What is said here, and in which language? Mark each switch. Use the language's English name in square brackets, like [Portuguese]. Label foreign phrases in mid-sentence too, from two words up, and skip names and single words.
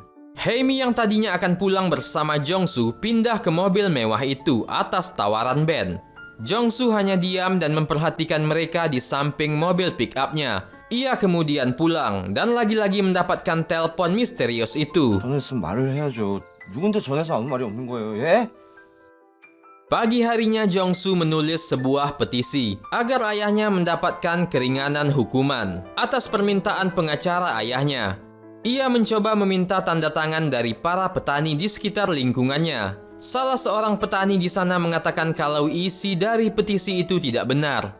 [Indonesian] Hae-mi yang tadinya akan pulang bersama Jong-soo pindah ke mobil mewah itu atas tawaran Ben. Jong-soo hanya diam dan memperhatikan mereka di samping mobil pick-up-nya. Ia kemudian pulang dan lagi-lagi mendapatkan telepon misterius itu. [Korean] 전했으면 말을 해야죠. 누군데 전해서 아무 말이 없는 거예요, 예? [Indonesian] Pagi harinya Jong-soo menulis sebuah petisi agar ayahnya mendapatkan keringanan hukuman atas permintaan pengacara ayahnya. Ia mencoba meminta tanda tangan dari para petani di sekitar lingkungannya. Salah seorang petani di sana mengatakan kalau isi dari petisi itu tidak benar.